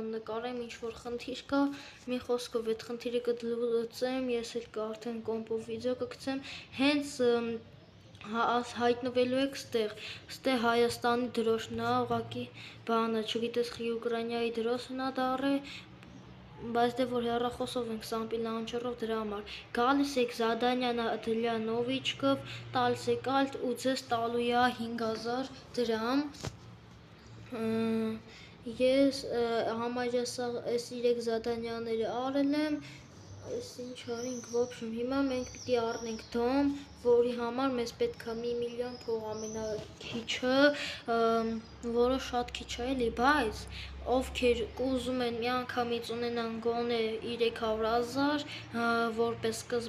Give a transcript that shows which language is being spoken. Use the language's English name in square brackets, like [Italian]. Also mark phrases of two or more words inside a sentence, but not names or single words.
[Armenian] նկարեմ, ինչ-որ խնդիր կա, մի խոսքով այդ խնդիրը կլուծեմ, ես էլ արդեն կոմպով վիդեո կգցեմ, հենց հայտնվելու եք ստեղ Հայաստանի դրոշն է, ուղղակի բանը, չգիտես խի Ուկրաինայի դրոշն է դառը, բայց դե որ հեռախոսով ենք Sampi Launcher-ով դրա համար, գալիս եք Zadanyan [Russian] для новичков, [Armenian] տալիս եք alt ու ձեզ տալու է 5000 դրամ, ես համարյա այս 3 զադանյաները արել եմ, այս ինչ արինք, ոբշմ, հիմա մենք պիտի առնենք դոմ, որի համար մեզ պետք է 1 միլիոն փող ամենաքիչը, որը շատ քիչ է էլի, բայց ովքեր ուզում են միանգամից ունենան գոնե 300,000, որպես